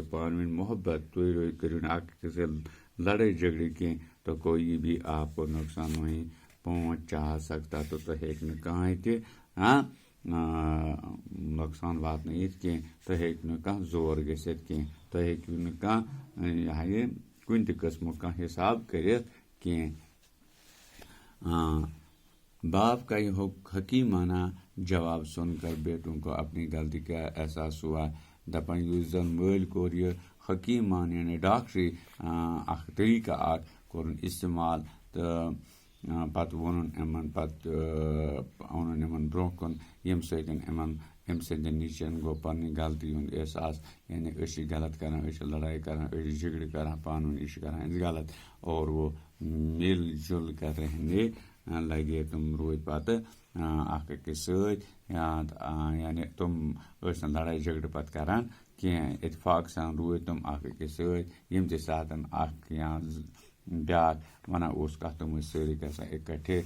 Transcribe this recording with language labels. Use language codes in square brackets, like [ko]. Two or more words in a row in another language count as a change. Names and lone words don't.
[ks] پانہٕ ؤنۍ محبت تُہۍ کٔرِو نہٕ اکھ أکِس سۭتۍ لڑٲے جھگڑے کینٛہہ [ur] تو کوئی بھی آپ کو نقصان وہیں پہنچا سکتا [ks] تو تۄہہِ ہیٚکہِ نہٕ کٕہۭنۍ تہِ ہاں نۄقصان واتنٲیِتھ کینٛہہ تۄہہِ ہیٚکہِ نہٕ کانٛہہ زور گٔژھِتھ کینٛہہ تۄہہِ ہیٚکِو نہٕ کانٛہہ کُنہِ تہِ قٕسمُک کانٛہہ حِساب کٔرِتھ کینٛہہ [ur] باپ کا یہ حکیمانہ جواب سن کر بیٹوں کو اپنی غلطی کا احساس ہوا. [ks] دپان یُس زن مٲلۍ کوٚر یہِ حکیٖمان یعنی ڈاکٹری اکھ طریٖقہٕ اکھ کوٚرُن استعمال تہٕ پتہٕ ووٚنُن یِمن برونٛہہ کُن ییٚمہِ سۭتۍ اَمہِ سٕنٛدٮ۪ن نِچن گوٚو پنٕنۍ غلطی ہُنٛد احساس. یعنی أسۍ چھِ غلط کران، أسۍ چھِ لڑٲے کران، أسۍ چھِ جھگڑٕ کران پانہٕ ؤنۍ، یہِ چھِ کران أسۍ غلط. [ur] اور وہ مل جل کر رہنے لگے. [ks] تِم روٗدۍ پتہٕ اکھ أکِس سۭتۍ، یعنی تِم ٲسۍ نہٕ لڑٲے جھگڑٕ پتہٕ کران کینٛہہ. اتفاق سان روٗدۍ تِم اکھ أکِس سۭتۍ. ییٚمہِ تہِ ساتہٕ اکھ یا بیٛاکھ وَنان اوس کَتھ تِم ٲسۍ سٲری گژھان اِکٹھے.